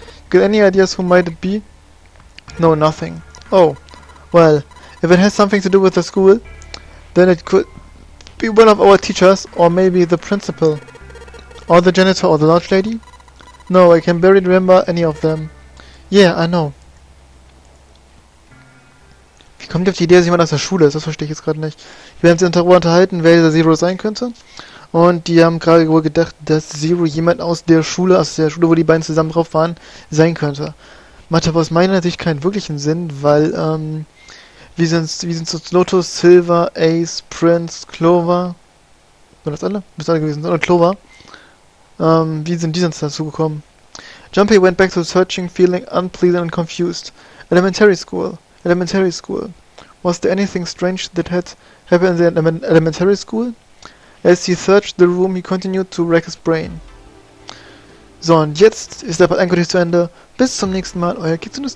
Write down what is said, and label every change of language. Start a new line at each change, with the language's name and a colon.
English: Got any ideas who might it be? No, nothing. Oh, well, if it has something to do with the school, then it could be one of our teachers, or maybe the principal. Or the janitor, or the lodge lady? No, I can barely remember any of them. Yeah, I know.
German: Wie kommt ihr auf die Idee, dass jemand aus der Schule ist? Das verstehe ich jetzt gerade nicht. Wir haben uns darüber unterhalten, wer dieser Zero sein könnte. Und die haben gerade wohl gedacht, dass Zero jemand aus der Schule, wo die beiden zusammen drauf waren, sein könnte. Macht aber aus meiner Sicht keinen wirklichen Sinn, weil, wie sind so Lotus, Silver, Ace, Prince, Clover. Waren das alle? Müsste alle gewesen sein. Und Clover. Wie sind die sonst dazu gekommen?
English: Jumpy went back to searching, feeling unpleasant and confused. Elementary school. Was there anything strange that had happened in the elementary school? As he searched the room, he continued to rack his brain.
German: So, und jetzt ist der Part endgültig zu Ende. Bis zum nächsten Mal, euer Kitsune Snow.